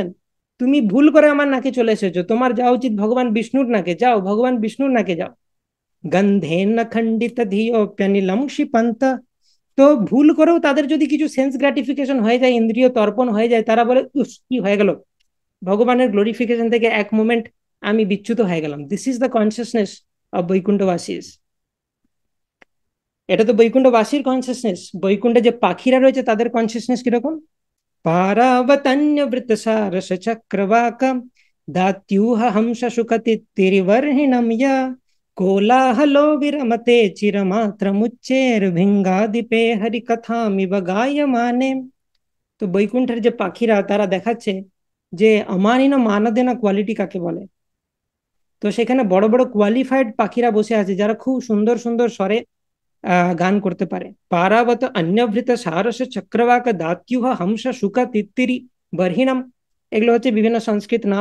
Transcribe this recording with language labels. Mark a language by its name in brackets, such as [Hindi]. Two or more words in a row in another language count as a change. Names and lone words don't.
[Bangla] তুমি ভুল করে আমার নাকে চলে এসেছো, তোমার যাওয়া উচিত ভগবান বিষ্ণুর নাকে, যাও ভগবান বিষ্ণুর নাকে যাও। [Sanskrit] গন্ধেন খণ্ডিত ধিয়োপ্যনিলম ক্ষিপন্ত। [Bangla] তো ভুল করেও তাদের যদি কিছু [English] sense gratification [Bangla] হয়ে যায়, ইন্দ্রিয় তর্পণ হয়ে যায়, তারা বলে উস কি হয়ে গেল, ভগবানের গ্লোরিফিকেশন থেকে এক মোমেন্ট আমি বিচ্যুত হয়ে গেলাম। [English] This is the consciousness of Vaikunthavasis. [Bangla] এটা তো বৈকুণ্ঠবাসীর কনসিয়াসনেস। বৈকুণ্ঠে যে পাখিরা রয়েছে তাদের কনসিয়াসনেস কিরকম? [Sanskrit] পারাবতন্য বৃতসারস চক্রবাক দাত্यूह हंस शुकतिरिवर्हिणं या कोलाहलो विरमते चिरमात्रमुच्चैर्भिङ्गादिपे हरिकथामिव गायमाने। [Bangla] তো বৈকুণ্ঠের যে পাখিরা তারা দেখাচ্ছে যে [Sanskrit] আমানিন মানদেনা [Bangla] কোয়ালিটি কাকে বলে। তো সেখানে বড় বড় কোয়ালিফাইড পাখিরা বসে আছে যারা খুব সুন্দর সুন্দর স্বরে গান করতে পারে। [Sanskrit] পারাবত অন্যভৃত সারস চক্রবাক দাত্યુহ হংস শুক তিত্তিরি বর্হিণম, [Bangla] এগুলো হচ্ছে বিভিন্ন সংস্কৃত নাম।